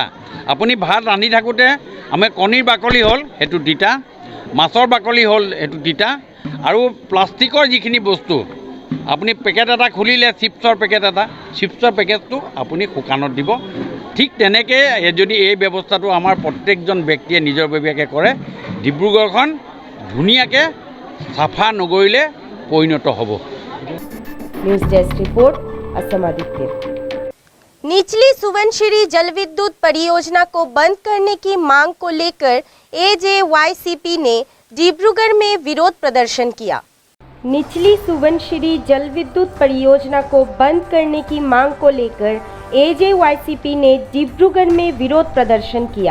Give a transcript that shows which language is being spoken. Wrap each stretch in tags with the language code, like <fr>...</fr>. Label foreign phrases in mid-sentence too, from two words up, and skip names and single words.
<as>আপুনি ভাত ৰান্ধি থাকোঁতে আমাৰ কণীৰ বাকলি হ'ল সেইটো তিতা, মাছৰ বাকলি হ'ল সেইটো তিতা, আৰু প্লাষ্টিকৰ যিখিনি বস্তু আপুনি পেকেট এটা খুলিলে, চিপছৰ পেকেটটো আপুনি শুকানত দিব। ঠিক তেনেকৈ যদি এই ব্যৱস্থাটো আমাৰ প্ৰত্যেকজন ব্যক্তিয়ে নিজৰববীয়াকৈ কৰে, ডিব্ৰুগড়খন ধুনীয়াকৈ চাফা নগৰীলৈ পৰিণত হ'ব।</as> <en>news desk report</en> <hi>असम आदित्य। निचली सुवनशिरी जल विद्युत परियोजना को बंद करने की मांग को लेकर AJYCP ने डिब्रूगढ़ में विरोध प्रदर्शन किया। निचली सुवनशिरी जल विद्युत परियोजना को बंद करने की मांग को लेकर AJYCP ने डिब्रूगढ़ में विरोध प्रदर्शन किया।</hi>